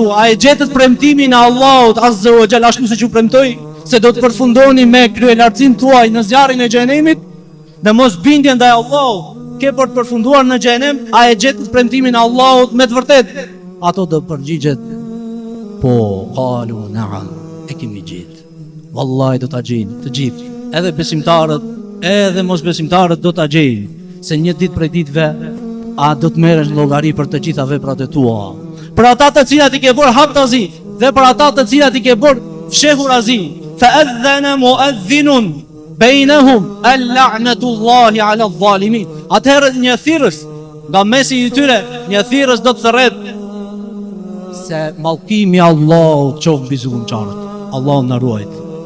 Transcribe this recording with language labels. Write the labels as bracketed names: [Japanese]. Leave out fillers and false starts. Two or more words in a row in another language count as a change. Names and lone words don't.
[Albanian] A e gjetët premtimin e Allahut [Arabic] عز وجل [Albanian] ashtu siç ju premtoi se do të përfundoni me kryelartësinë tuaj në zjarrin e xhenemit dhe mos bindjen ndaj Allahut? Ke për të përfunduar në xhenem? A e gjetët premtimin e Allahut me të vërtetë? Ato do përgjigjet: po, [Arabic] قالوا نعم, [Albanian] e kemi gjetë. Wallahi do ta gjejnë të gjithë, edhe besimtarët, edhe mos besimtarët do ta gjejnë, se një ditë prej ditëve a do të merresh llogari për të gjitha veprat e tua. Për ata të cilat i ke bërë haptazi dhe për ata të cilat i ke bërë fshehurazi. [Arabic] فأذن مؤذن بينهم أن لعنة الله على الظالمين. [Albanian] Atëherë një thirrës nga mesi i tyre, një thirrës do të thërret se mallkimi i Allahut qof mbi zullumçarët. Allahu na ruaj.